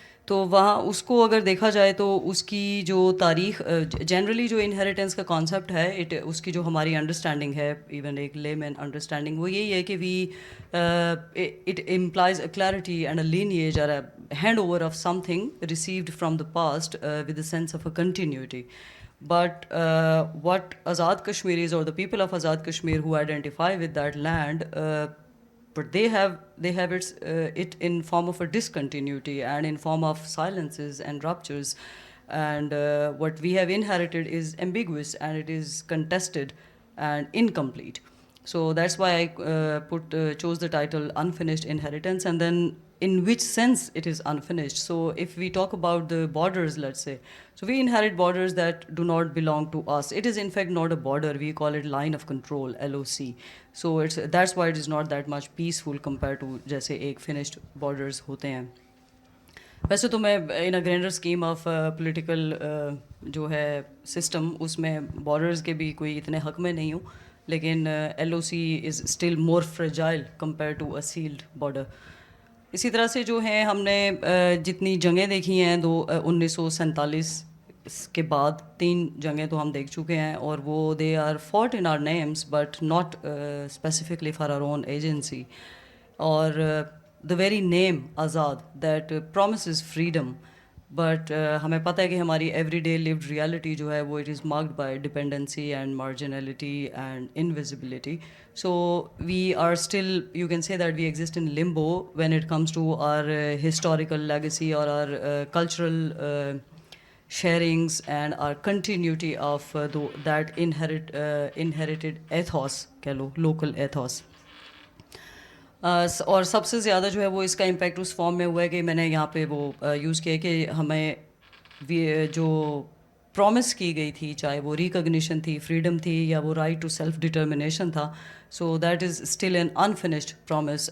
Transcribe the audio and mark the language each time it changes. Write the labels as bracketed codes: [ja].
[ur] تو وہاں اس کو اگر دیکھا جائے تو اس کی جو تاریخ، جنرلی جو انہیریٹنس کا کانسیپٹ ہے، اس کی جو ہماری انڈرسٹینڈنگ ہے، ایون ایک لے مین انڈرسٹینڈنگ، وہ یہی ہے کہ [en] It employs a clarity and a lineage اور hand over of something received from the past with a sense of a continuity. But what Azad Kashmiris or the people of Azad Kashmir who identify with that land, but they have it in form of a discontinuity and in form of silences and ruptures, and what we have inherited is ambiguous and it is contested and incomplete. So that's why I chose the title Unfinished Inheritance, and then in which sense it is unfinished. So if we talk about the borders, let's say, so we inherit borders that do not belong to us. It is in fact not a border, we call it line of control, LOC. So that's why it is not that much peaceful compared to [ur] جیسے ایک [en] finished borders [ur] ہوتے ہیں. ویسے تو میں [en] in a grander scheme of political [ur] جو ہے system, اس میں بارڈرز کے بھی کوئی اتنے حق میں نہیں ہوں، لیکن [en] L O C is still more fragile compare to a sealed border. [ur] اسی طرح سے جو ہیں ہم نے جتنی جنگیں دیکھی ہیں 1947 کے بعد 3 جنگیں تو ہم دیکھ چکے ہیں، اور وہ [en] They are fought in our names but not specifically for our own agency. اور the very name Azad that promises freedom, but [ur] ہمیں پتہ ہے کہ ہماری [en] everyday lived reality [ur] جو ہے وہ [en] it is marked by dependency and marginality and invisibility. So we are still, you can say that we exist in limbo when it comes to our historical legacy or our cultural sharings and our continuity of that inherited ethos, [ur] کہہ لو [en] local ethos. [ur] اور سب سے زیادہ جو ہے وہ اس کا impact اس form میں ہوا ہے کہ میں نے یہاں پہ وہ یوز کیا کہ ہمیں جو پرومس کی گئی تھی، چاہے وہ ریکگنیشن تھی، فریڈم تھی، یا وہ رائٹ ٹو سیلف ڈٹرمنیشن تھا، [en] So that is still an unfinished promise.